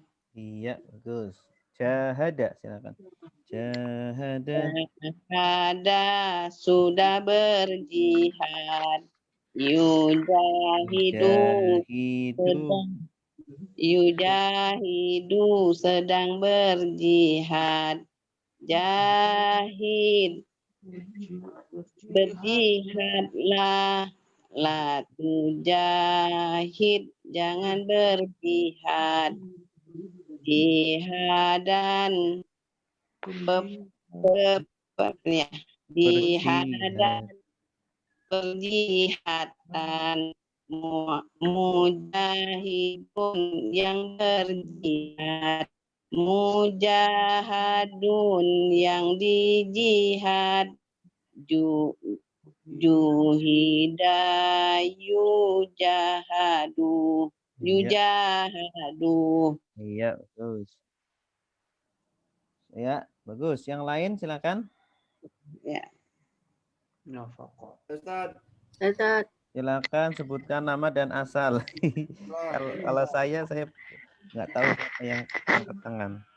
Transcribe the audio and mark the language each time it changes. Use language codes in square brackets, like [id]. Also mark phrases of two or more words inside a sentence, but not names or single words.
[id] Iya, bagus. Jahada, silakan. Jahada. Ada sudah berjihad. Yujahidu sedang berjihad. Jahid berjihadlah. [ar] لا تجاهد [id] jangan berjihad. [ar] جهادا جهادا [id] berjihatan. Mujahidun yang berjihad. Mujahadun yang dijihad. [ar] جوهد يجاهد. [id] Yujahadu. Iya, bagus. Ya, bagus. Yang lain silakan. Ya. Nafaqah. Silakan sebutkan nama dan asal. Kalau saya nggak tahu siapa yang angkat tangan.